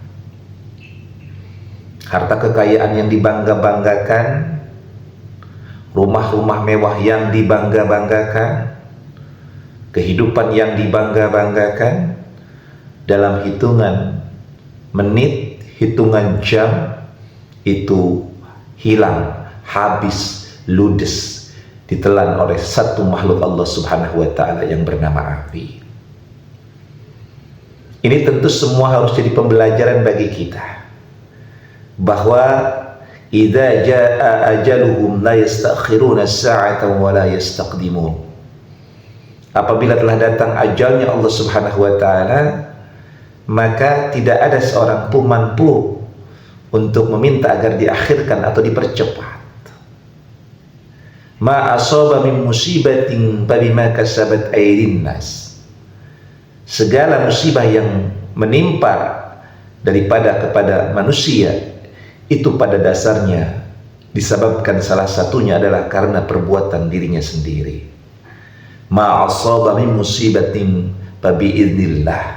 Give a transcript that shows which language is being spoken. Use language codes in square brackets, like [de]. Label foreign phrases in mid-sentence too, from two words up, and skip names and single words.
[id] Harta kekayaan yang dibangga-banggakan, rumah-rumah mewah yang dibangga-banggakan, kehidupan yang dibangga-banggakan, dalam hitungan menit, hitungan jam, itu hilang, habis, ludes, ditelan oleh satu makhluk Allah [ar] سبحانه وتعالى [id] yang bernama api. Ini tentu semua harus jadi pembelajaran bagi kita, bahwa [ar] إذا جاء أجلهم لا يستأخرون ساعة ولا يستقدمون. [id] Apabila telah datang ajalnya Allah [ar] سبحانه وتعالى, [id] maka tidak ada seorang pun mampu untuk meminta agar diakhirkan atau dipercepat. [ar] ما أصاب من مصيبة فبما كسبت أيدي الناس. [id] Segala musibah yang menimpa kepada manusia itu pada dasarnya disebabkan salah satunya adalah karena perbuatan dirinya sendiri. [ar] ما أصاب من مصيبة فبإذن الله.